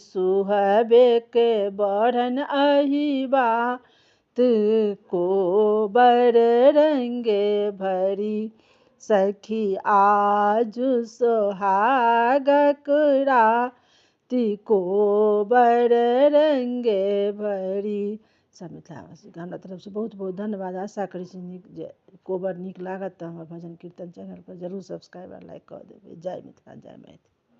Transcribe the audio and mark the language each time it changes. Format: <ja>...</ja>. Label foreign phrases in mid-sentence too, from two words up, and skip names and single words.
<mai>सुहबे के बढ़न अही बात, कोबर रंगे भरी। सखी आजु सोहागक रात, कोबर रंगे भरी। सब मिथिलावासी के हमरा तरफ से बहुत बहुत धन्यवाद। आशा करै छी जे कोबर नीक लागत तऽ हमर भजन कीर्तन चैनल पर जरूर सब्सक्राइब और लाइक कऽ देबै। जय मिथिला, जय मैथिली।</mai>